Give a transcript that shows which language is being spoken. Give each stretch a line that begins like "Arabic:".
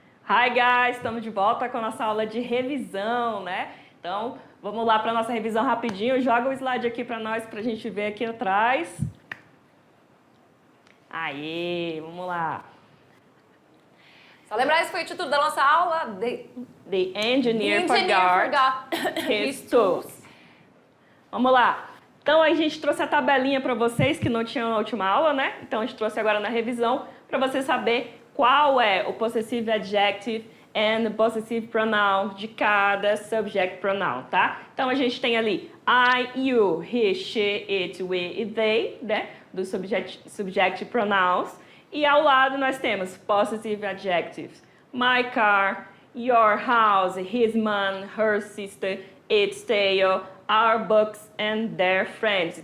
English: Hi guys,
Portuguese: estamos de volta com a nossa aula de revisão, né? Então, vamos lá para a nossa revisão rapidinho. Joga o slide aqui para nós, para a gente ver aqui atrás. Aê, vamos lá. Só lembrar, esse foi o título da nossa aula.
English: The Engineer forgot his tools.
Portuguese: Vamos lá. Então, a gente trouxe a tabelinha para vocês que não tinham na última aula, né? Então, a gente trouxe agora na revisão para você saber qual é o
English: possessive adjective and possessive pronoun
Portuguese: de cada subject pronoun, tá? Então, a gente tem ali I, you, he, she, it, we e they, né? Dos subject pronouns. E ao lado nós temos possessive adjectives.
English: My car, your house, his man, her sister, its tail, our books and their friends.